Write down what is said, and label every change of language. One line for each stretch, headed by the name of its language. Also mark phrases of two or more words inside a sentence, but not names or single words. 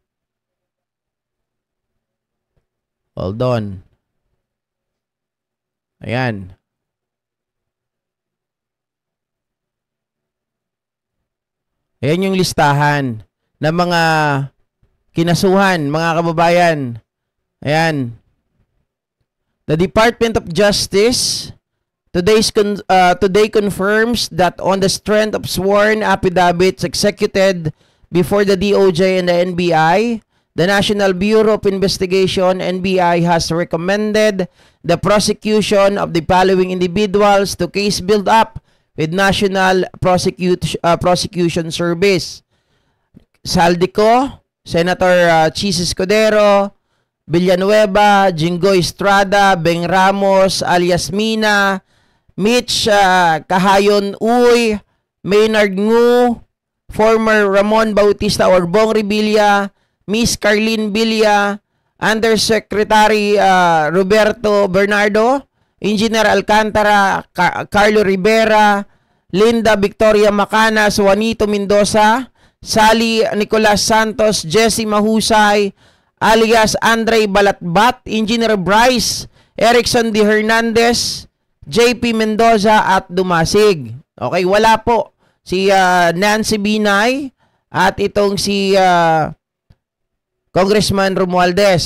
English: Hold on.
Filipino: Ayan. Ayan yung listahan ng mga kinasuhan, mga kababayan. Ayan.
English: The Department of Justice today confirms that on the strength of sworn affidavits executed before the DOJ and the NBI, the National Bureau of Investigation, NBI, has recommended the prosecution of the following individuals to case build-up with National Prosecution Service. Saldico, Senator Chis Escudero, Villanueva, Jinggoy Estrada, Beng Ramos, alias Mina, Mitch Kahayon Uy, Maynard Ngu, former Ramon Bautista or Bong Revilla, Miss Carlene Villa, Undersecretary Roberto Bernardo, Engineer Alcantara, Carlo Rivera, Linda Victoria Macanas, Juanito Mendoza, Sally Nicolas Santos, Jesse Mahusay, alias Andre Balatbat, Engineer Bryce, Erickson D. Hernandez, JP Mendoza at Dumasig.
Filipino: Okay, wala po si Nancy Binay at itong si Congressman Romualdez.